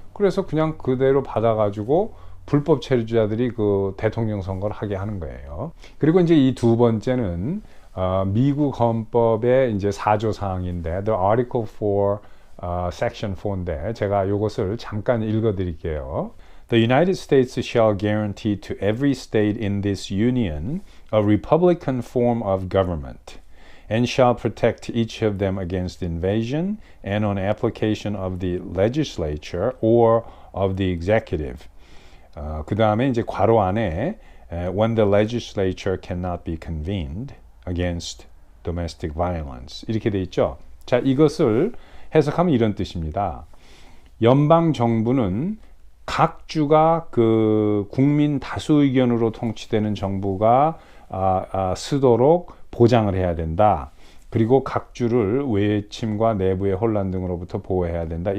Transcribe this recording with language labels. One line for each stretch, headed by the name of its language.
Korean: 그래서 그냥 그대로 받아가지고 불법 체류자들이 그 대통령 선거를 하게 하는 거예요. 그리고 이제 이 두 번째는 미국 헌법의 이제 4조 사항인데,
English: The Article 4, Section 4인데
Korean: 제가 이것을 잠깐 읽어드릴게요.
English: The United States shall guarantee to every state in this union a republican form of government, and shall protect each of them against invasion and on application of the legislature or of the executive.
Korean: 그 다음에 이제 괄호 안에
English: when the legislature cannot be convened against domestic violence
Korean: 이렇게 돼 있죠. 자, 이것을 해석하면 이런 뜻입니다. 연방 정부는 각 주가 그 국민 다수 의견으로 통치되는 정부가 쓰도록 보장을 해야 된다. 그리고 각 주를 외침과 내부의 혼란 등으로부터 보호해야 된다.